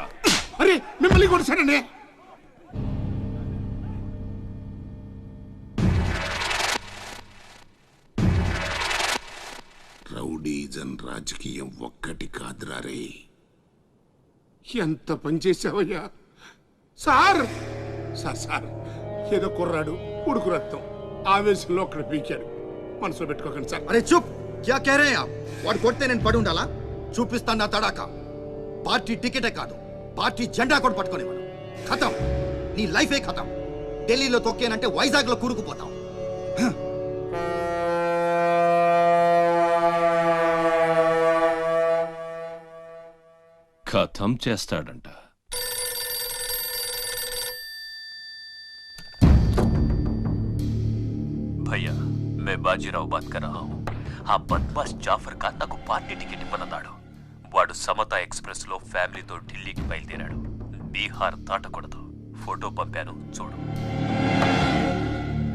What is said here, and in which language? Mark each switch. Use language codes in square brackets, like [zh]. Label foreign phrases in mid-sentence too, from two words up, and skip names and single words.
[te] అరే మిమ్మల్ని కొట్టేశాడండి. రౌడీజన్ రాజకీయం ఒక్కటి కాదురా రే. ఎంత పనిచేసావయ్యా సార్. సార్ సార్ ఏదో కుర్రాడు, ఉడుకు రక్తం, ఆవేశంలో ఒక్కడ పీకాడు. మనసులో పెట్టుకోకండి సార్. అరే చూప్, [hi] क्या कह रहे आप? [te] వాడు కొడితే నేను పడి ఉండాలా? చూపిస్తాను నా తడాక. పార్టీ టికెటే కాదు, పార్టీ జెండా కూడా పట్టుకునేవాడు. ఖతం, నీ లైఫే ఖతం. ఢిల్లీలో తొక్కేనంటే వైజాగ్ లో కూరుకుపోతాం. ఖతం చేస్తాడంట. [hi] भैया मैं बाजीराव बात कर रहा हूँ. [te] ఆ బద్మాస్ జాఫర్ ఖాన్ నాకు పార్టీ టికెట్ ఇవ్వనన్నాడు. వాడు సమతా ఎక్స్ప్రెస్ లో ఫ్యామిలీతో ఢిల్లీకి బయలుదేరాడు. బీహార్ దాటకూడదు. ఫోటో పంపాను చూడు.